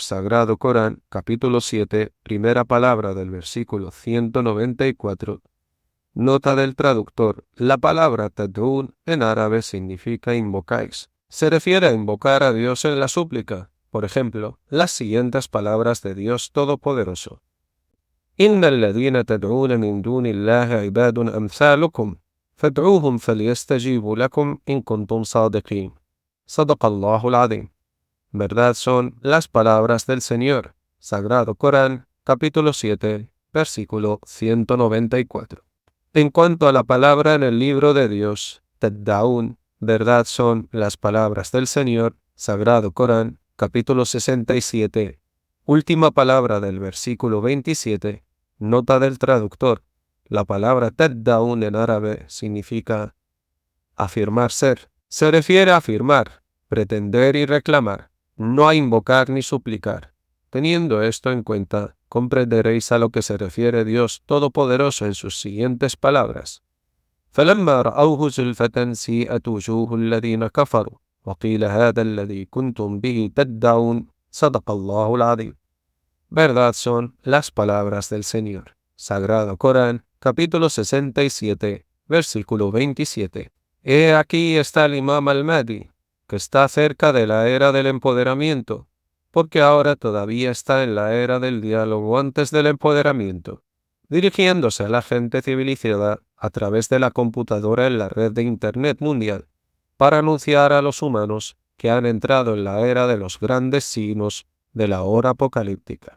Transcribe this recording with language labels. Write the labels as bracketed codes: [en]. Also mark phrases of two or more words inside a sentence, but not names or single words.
[es] Sagrado Corán, capítulo 7, primera palabra del versículo 194. Nota del traductor: la palabra tad'un en árabe significa invocáis. Se refiere a invocar a Dios en la súplica. Por ejemplo, las siguientes palabras de Dios Todopoderoso: [ar] إِنَّ الَّذِينَ تَدْعُونَ مِن دُونِ اللَّهِ عِبَادٌ أَمْثَالُكُمْ فَادْعُوهُمْ فَلْيَسْتَجِيبُوا لَكُمْ إِن كُنتُمْ صَادِقِينَ صدق الله العظيم. [es] Verdad son las palabras del Señor. Sagrado Corán, capítulo 7, versículo 194. En cuanto a la palabra en el libro de Dios, taddaun, verdad son las palabras del Señor. Sagrado Corán, capítulo 67, última palabra del versículo 27. Nota del traductor: la palabra taddaun en árabe significa afirmar ser. Se refiere a afirmar, pretender y reclamar, no a invocar ni suplicar. Teniendo esto en cuenta, comprenderéis a lo que se refiere Dios Todopoderoso en sus siguientes palabras. [ar] فلما رأوه زلفة سيئت وجوه الذين كفروا وقيل هذا الذي كنتم به تدعون صدق الله العظيم. [es] Verdad son las palabras del Señor. Sagrado Corán, capítulo 67, versículo 27. He aquí está el Imam al-Mahdi, que está cerca de la era del empoderamiento, porque ahora todavía está en la era del diálogo antes del empoderamiento, dirigiéndose a la gente civilizada a través de la computadora en la red de Internet mundial, para anunciar a los humanos que han entrado en la era de los grandes signos de la hora apocalíptica.